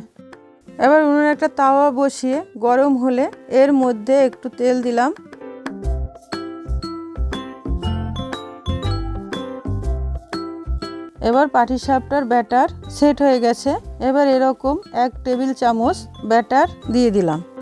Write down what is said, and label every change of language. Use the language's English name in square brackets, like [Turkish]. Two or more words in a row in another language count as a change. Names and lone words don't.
[Bangla] এবার উনুনে একটা তাওয়া বসিয়ে গরম হলে এর মধ্যে একটু তেল দিলাম। এবার পাটিসাপটার ব্যাটার সেট হয়ে গেছে। এবার এরকম 1 টেবিল চামচ ব্যাটার দিয়ে দিলাম।